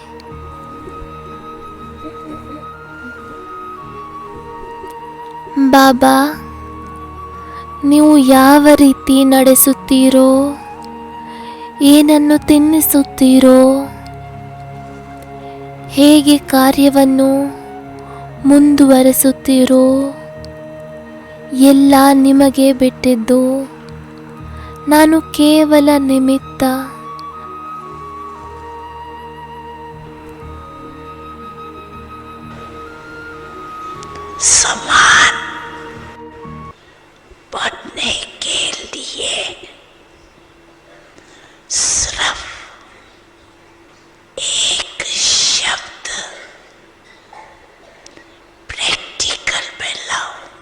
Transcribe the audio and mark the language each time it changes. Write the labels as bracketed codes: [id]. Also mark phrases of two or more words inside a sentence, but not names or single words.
[kn] ಬಾಬಾ, ನೀವು ಯಾವ ರೀತಿ ನಡೆಸುತ್ತೀರೋ, ಏನನ್ನು ತಿನ್ನಿಸುತ್ತೀರೋ, ಹೇಗೆ ಕಾರ್ಯವನ್ನು ಮುಂದುವರೆಸುತ್ತೀರೋ ಎಲ್ಲ ನಿಮಗೆ ಬಿಟ್ಟಿದ್ದು. ನಾನು ಕೇವಲ ನಿಮಿತ್ತ. [hi] समान बढ़ने के लिए सिर्फ एक शब्द प्रैक्टिकल में लाओ,